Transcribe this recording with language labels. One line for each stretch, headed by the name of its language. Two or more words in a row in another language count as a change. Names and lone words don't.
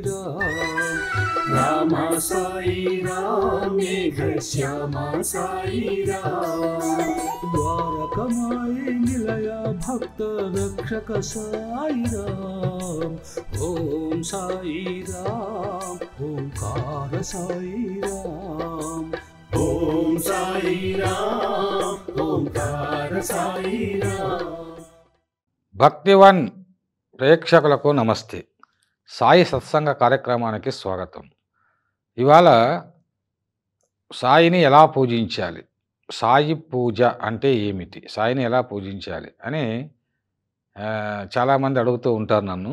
Sanskrit: राम साई राम मेघ श्यामा साई राम द्वारकमाई निलय भक्त रक्षक साई राम ओम साई राम ओंकार साई राम ओम साई राम ओंकार साई राम
Telugu: భక్తివన్ ప్రేక్షకులకు నమస్తే. సాయి సత్సంగ కార్యక్రమానికి స్వాగతం. ఇవాళ సాయిని ఎలా పూజించాలి, సాయి పూజ అంటే ఏమిటి, సాయిని ఎలా పూజించాలి అని చాలామంది అడుగుతూ ఉంటారు నన్ను.